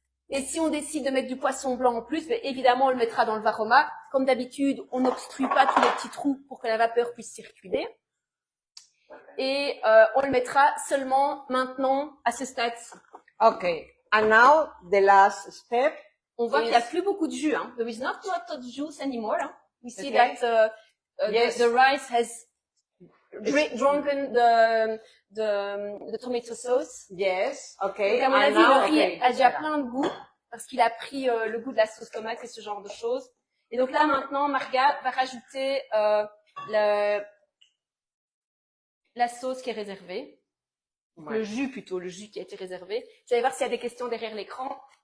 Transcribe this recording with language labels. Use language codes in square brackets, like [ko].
[fr] Et si on décide de mettre du poisson blanc en plus, évidemment on le mettra dans le varoma. Comme d'habitude, on n'obstrue pas tous les petits trous pour que la vapeur puisse circuler. Et on le mettra seulement maintenant à ce stade. [en] Okay. And now the last step. [fr] On voit qu'il n'y a plus beaucoup de jus. [en] Hein. There is not a lot of juice anymore. Hein. We see Okay. that Yes. the rice has drunken the tomato sauce. Yes, okay. [fr] Donc, à mon avis, le riz [en] okay. [fr] a déjà plein de goût parce qu'il a pris le goût de la sauce tomate et ce genre de choses. Et donc là, maintenant, Marga va rajouter la sauce qui est réservée. Ouais. Le jus plutôt, le jus qui a été réservé. Vous allez voir s'il y a des questions derrière l'écran.